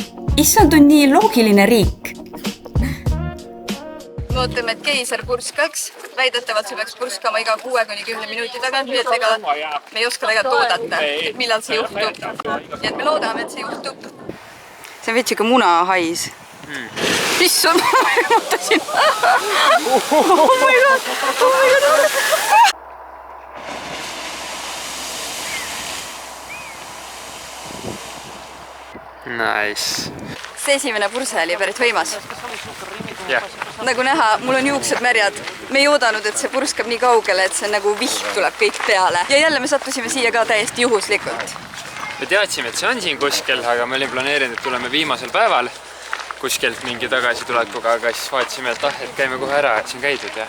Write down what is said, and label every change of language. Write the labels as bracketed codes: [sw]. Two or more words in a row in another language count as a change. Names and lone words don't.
[et] Island on nii loogiline riik. Lootame, et keiser purskaks. Väidetavalt see peaks purskama iga 6–10 minuti tagant, nii et me ei oska tegelikult oodata, et millal see juhtub. Nii et me loodame, et see juhtub. See on veits ikka munahais. Issand, ma mõtlesin. [en] Oh my god. [et] Nice. See esimene purse oli päris võimas. Jah. Nagu näha, mul on juuksed märjad. Me ei oodanud, et see purskab nii kaugele, et see nagu viht tuleb kõik peale. Ja jälle me sattusime siia ka täiesti juhuslikult. Me teadsime, et see on siin kuskil, aga me olime planeerinud, et tuleme viimasel päeval kuskilt mingi tagasitulekuga, aga siis vaatasime, et käime kohe ära, et siin käidud ja...